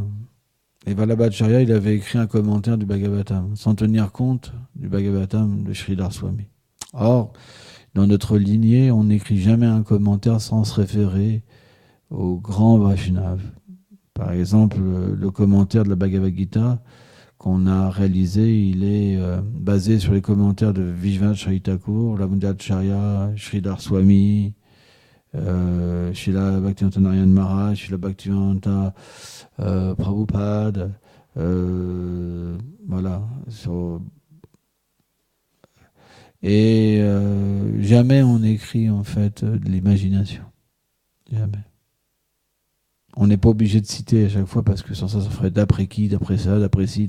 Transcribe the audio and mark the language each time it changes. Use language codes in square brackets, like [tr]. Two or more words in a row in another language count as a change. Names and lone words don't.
[fr] Et Vallabhacharya, il avait écrit un commentaire du Bhagavatam, sans tenir compte du Bhagavatam de Sridhar Swami. Or, dans notre lignée, on n'écrit jamais un commentaire sans se référer au grand Vaishnav. Par exemple, le commentaire de la Bhagavad Gita qu'on a réalisé, il est basé sur les commentaires de Vishwanath Chaitanya Thakur, Vallabhacharya, Sridhar Swami, Srila Bhaktivedanta Narayana Maharaj, Srila Bhaktivedanta Prabhupada, voilà. Et jamais on écrit en fait de l'imagination. Jamais. On n'est pas obligé de citer à chaque fois parce que sans ça, ça ferait d'après qui, d'après ça, d'après ci.